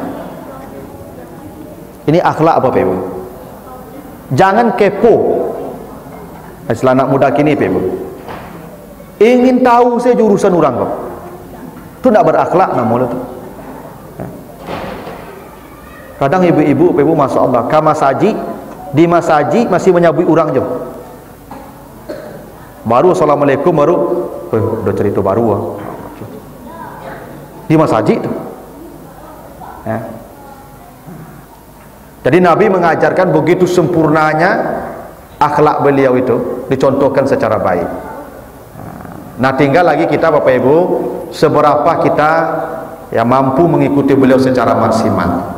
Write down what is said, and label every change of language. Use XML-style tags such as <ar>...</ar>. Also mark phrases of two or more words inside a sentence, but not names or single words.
<id>Ini akhlak apa Pak Ibu? Jangan kepo. Istilah anak muda kini Pak Ibu, ingin tahu saja urusan orang kok, itu tidak berakhlak namanya itu. Kadang ibu-ibu, ibu</id> <ar>ما شاء الله,</ar> <id>ke masaji, di masaji masih menyabui orang je. Baru assalamualaikum, baru, udah cerita baru. Di masaji tu. Ya. Jadi Nabi mengajarkan begitu sempurnanya akhlak beliau itu, dicontohkan secara baik. Nah tinggal lagi kita Bapak Ibu, seberapa kita ya mampu mengikuti beliau secara maksimal.</id>